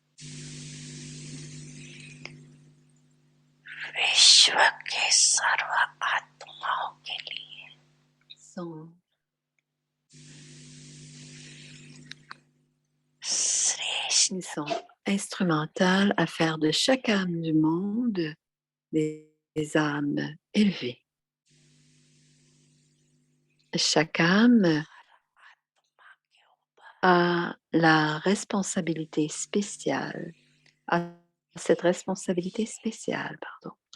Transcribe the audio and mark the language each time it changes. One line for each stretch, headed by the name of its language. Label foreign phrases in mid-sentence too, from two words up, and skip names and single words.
Hindi: विश्व के सर्व आत्माओं के लिए
French: Son
Hindi: श्रेष्ठ
French: Ils sont instrumentales à faire de chaque âme du monde des âmes élevées. Chaque âme
Hindi: आत्मा के ऊपर
French: a la responsabilité spéciale, a cette responsabilité spéciale, pardon.